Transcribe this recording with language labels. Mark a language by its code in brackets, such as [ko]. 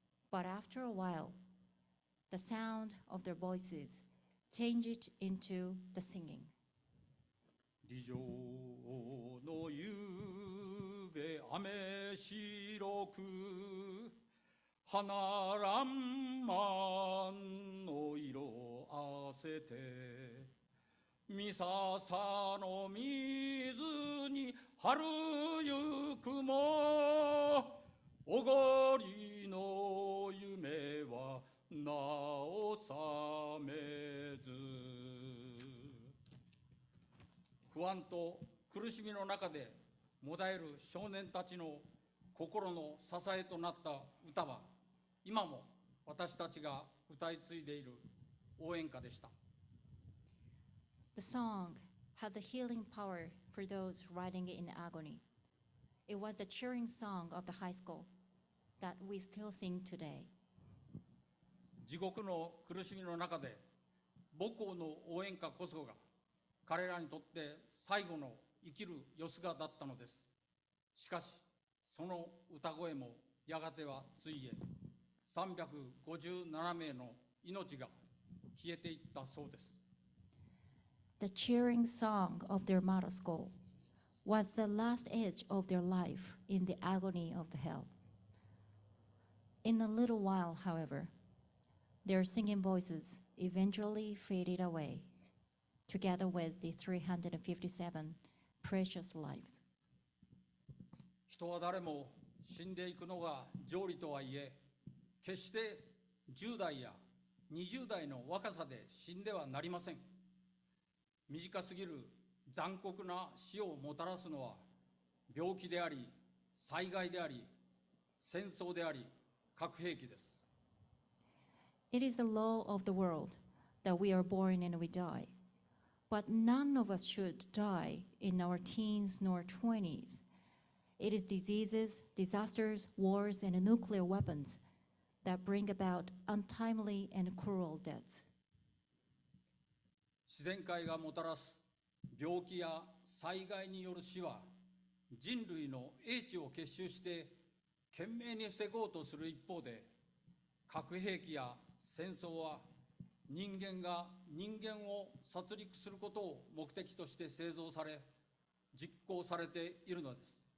[en] But after a while, the sound of their voices changed into the singing. [ja] 地上の夕べ雨白く花らんまんの色あせて三笹の水に春ゆくもおごりの夢はなお覚めず。不安と苦しみの中でもだえる少年たちの心の支えとなった歌は今も私たちが歌い継いでいる応援歌でした。 [en] The song had the healing power for those writing in agony. It was the cheering song of the high school that we still sing today. [ja] 地獄の苦しみの中で母校の応援歌こそが彼らにとって最後の生きるよすがだったのです。しかしその歌声もやがてはついえ357名の命が消えていったそうです。 [en] The cheering song of their motto school was the last edge of their life in the agony of the hell. In a little while, however, their singing voices eventually faded away, together with the 357 precious lives. [ja] 人は誰も死んでいくのが常理とはいえ、決して10代や20代の若さで死んではなりません。短すぎる残酷な死をもたらすのは病気であり、災害であり、戦争であり、核兵器です。 [en] It is the law of the world that we are born and we die. But none of us should die in our teens nor 20s. It is diseases, disasters, wars, and nuclear weapons that bring about untimely and cruel deaths. [ja] 自然界がもたらす病気や災害による死は、人類の英知を結集して懸命に防ごうとする一方で、核兵器や戦争は人間が人間を殺戮することを目的として製造され、実行されているのです。